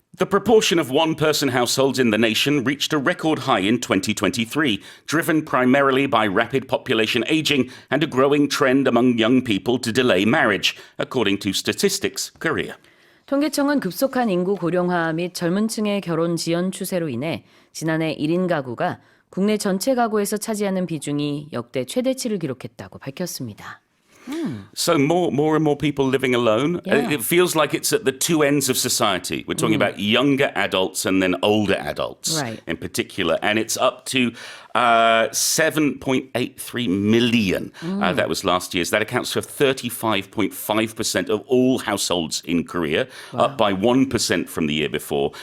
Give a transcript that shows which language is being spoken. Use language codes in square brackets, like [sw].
[en] The proportion of one-person households in the nation reached a record high in 2023, driven primarily by rapid population aging and a growing trend among young people to delay marriage, according to Statistics Korea. [ko] 통계청은 급속한 인구 고령화 및 젊은층의 결혼 지연 추세로 인해 지난해 1인 가구가 국내 전체 가구에서 차지하는 비중이 역대 최대치를 기록했다고 밝혔습니다. [en] So more and more people living alone. Yeah. It feels like it's at the two ends of society. We're talking about younger adults and then older adults in particular. And it's up to 7.83 million. That was last year's. That accounts for 35.5% of all households in Korea, up by 1% from the year before.